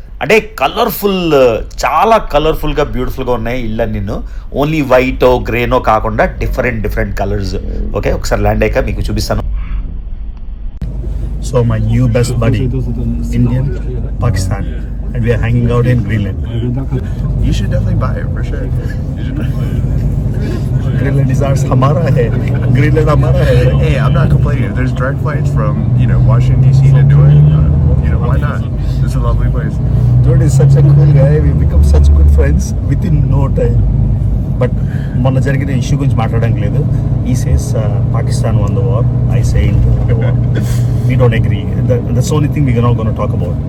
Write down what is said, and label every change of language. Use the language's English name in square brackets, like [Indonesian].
[Telugu] అంటే కలర్ఫుల్, చాలా కలర్ఫుల్గా బ్యూటిఫుల్గా ఉన్నాయి ఇళ్ళని. ఓన్లీ వైటో గ్రేనో కాకుండా డిఫరెంట్ కలర్స్. ఓకే, ఒకసారి ల్యాండ్ అయ్యాక మీకు చూపిస్తాను. [English] So my new best buddy, Indian, Pakistan, and we are hanging out in Greenland. You should definitely buy it for sure. Greenland is ours. [Hindi] हमारा है. Greenland हमारा है. [English] Hey, I'm not complaining. If there's direct flights from Washington DC to do it, why not? It's a lovely place. Dude is such a cool guy. We become such good friends within no time. But [Telugu] మొన్న జరిగిన issue గురించి మాట్లాడడానికి లేదు. [English] He says Pakistan won the war. I say the war. We don't agree. That's the only thing we're not going to talk about.